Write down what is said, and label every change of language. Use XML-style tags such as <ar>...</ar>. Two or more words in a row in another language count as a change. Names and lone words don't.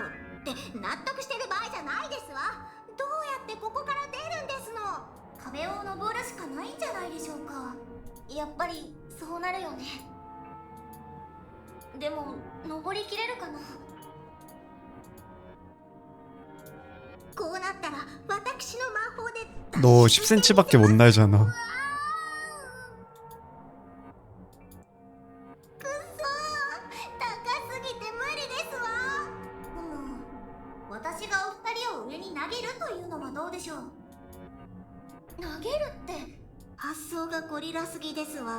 <ja>って納得してる場合じゃないですわ。どうやってここから出るんですの。壁を登るしかないんじゃないでしょうか。やっぱりそうなるよね。でも登りきれるかな。こうなったら私の魔法で</ja> <ko>너 10cm밖에 못 날잖아.</ko> <ja>くそー、高すぎて無理ですわ。私がお二人を上に投げるというのはどうでしょう。投げるって発想がゴリラすぎですわ。</ja>